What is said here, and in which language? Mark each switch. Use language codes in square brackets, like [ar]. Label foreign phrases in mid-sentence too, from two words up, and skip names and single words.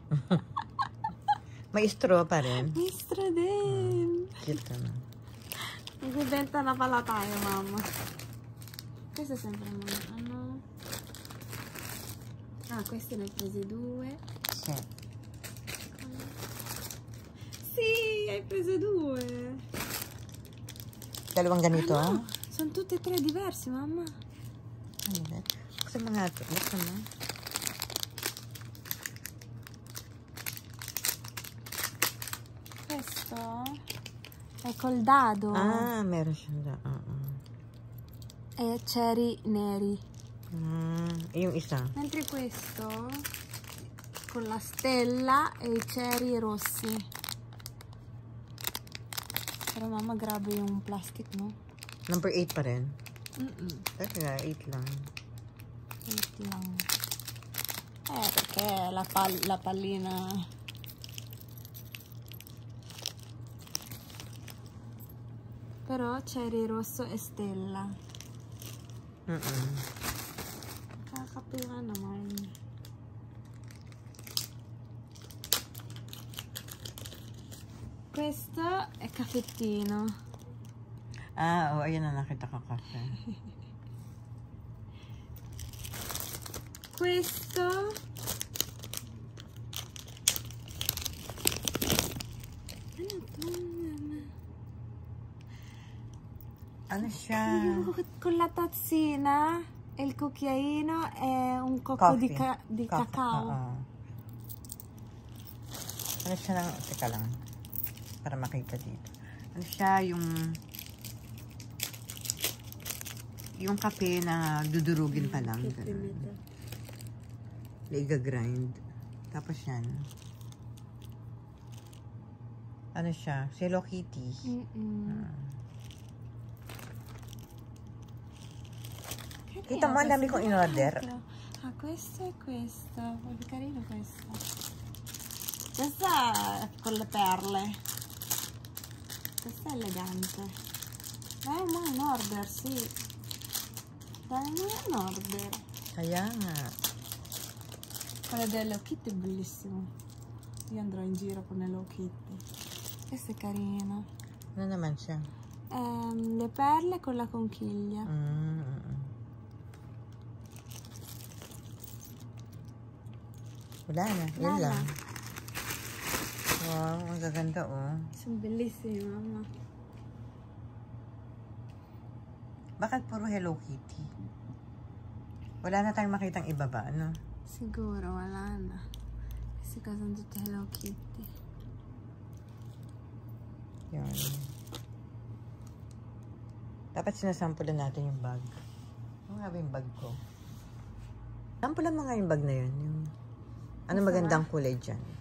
[tl] May straw pa rin. Mistro din. Cute na. Nagbibenta na pala tayo, mama. [it] Questo è sempre una, ano. Ah, questi ne ho presi 2. Sì. Sì, hai preso 2. [tl] Dalawang ganito. [it] Ah, no, sono tutte e 3 diversi, mamma. [tl] Ano ba? Buksan mo nga ito. Buksan mo. [it] Questo è col dado [tl] Ah, meron siya na. [it] e cherry neri. [tl] Yung isa. [it] Mentre questo con la stella e i cherry rossi. Però mamma [tl] grabbe yung plastic, no? Number 8 pa rin. Mm-mm. 8 lang. Wait lang. [it] Perché la pallina... Però cherry rosso e stella. [tl] Kakapira naman. [it] Questo è caffettino. [tl] Ah, oh, ayan na nakita ka kafe. Questo ano to? Ano siya? [it] Con la tazzina e il cucchiaino e un cocco di [en] Coffee. [it] cacao. [tl] Ano siya ng... Teka lang. Para makita dito. Ano siya yung kape na dudurugin pa lang. Iga-grind. Tapos yan. Ano siya? Hello Kitty. Kita mo, ang dami kong in-order. [it] Ah, questo e questo. È carino questo. Questa è con le perle. Questa è elegante. [tl] Dai mo in order, [it] sì. [tl] Dai mo in order. Kaya nga. [it] Quella dell'Hello Kitty è bellissimo. Io andrò in giro con Hello Kitty. Questa è carina. [tl] Ano naman siya? [it] Le perle con la conchiglia. [tl] Wala na. Yun lang. Wow, ang gaganda oh. [it] Sono bellissimi, mamma. [tl] Bakit puro Hello Kitty? Wala na tayong makitang iba ba, ano? Sicuro, wala na. [it] Queste cose sono tutte Hello Kitty. [tl] Yan. Dapat sinasampulan natin yung bag. Ano nga ba yung bag ko? Sampulan mo nga yung bag na yun. Yung... Ano magandang kulay dyan?